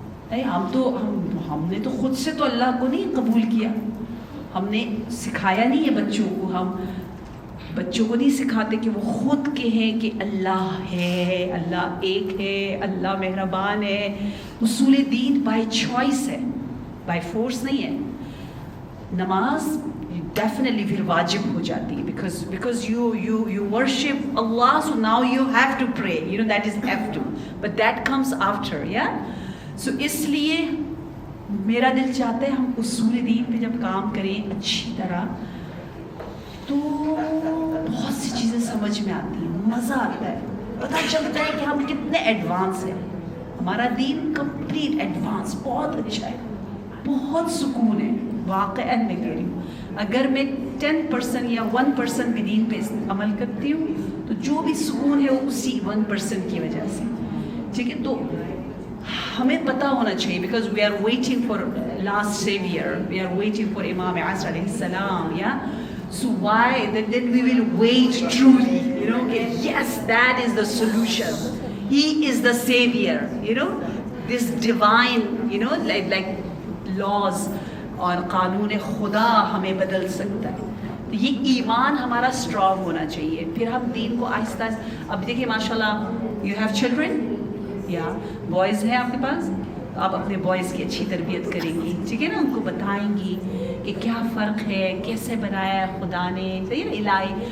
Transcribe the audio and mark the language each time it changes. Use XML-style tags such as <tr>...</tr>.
<ur>نہیں, ہم نے تو خود سے تو اللہ کو نہیں قبول کیا, ہم نے سکھایا نہیں ہے بچوں کو. ہم بچوں کو نہیں سکھاتے کہ وہ خود کہیں کہ اللہ ہے, اللہ ایک ہے, اللہ مہربان ہے. اصول دین</ur> <en>by choice</en> <ur>ہے,</ur> <en>by force</en> <ur>نہیں ہے. نماز ڈیفینیٹلی پھر واجب ہو جاتی ہے</ur> <en>because you worship Allah, so now you have to pray, that is have to, but that comes after. So</en> <ur>اس لیے میرا دل چاہتا ہے ہم اصول دین پہ جب کام کریں اچھی طرح تو بہت سی چیزیں سمجھ میں آتی ہیں, مزہ آتا ہے, پتہ چلتا ہے کہ ہم کتنے ایڈوانس ہیں. ہمارا دین کمپلیٹ ایڈوانس, بہت اچھا ہے, بہت سکون ہے. واقعاً میں کہہ رہی ہوں, اگر میں 10% یا 1% بھی دین پہ عمل کرتی ہوں تو جو بھی سکون ہے وہ اسی 1% کی وجہ سے. ٹھیک ہے, تو ہمیں پتہ ہونا چاہیے</ur> <en>because we are waiting for last savior, we are waiting for Imam Asr alayhi salam. So why then we will wait truly, yes, that is the solution, he is the savior, this divine, like laws</en> <ur>اور قانون خدا ہمیں بدل سکتا ہے. تو یہ ایمان ہمارا اسٹرانگ ہونا چاہیے, پھر ہم دین کو آہستہ آہستہ. اب دیکھیے ماشاء اللہ</ur> <en>you have children,</en> <ur>یا بوائز ہیں آپ کے پاس, آپ اپنے بوائز کی اچھی تربیت کریں گی, ٹھیک ہے نا, ان کو بتائیں گی کہ کیا فرق ہے, کیسے بنایا ہے خدا نے, صحیح ہے الہی.</ur>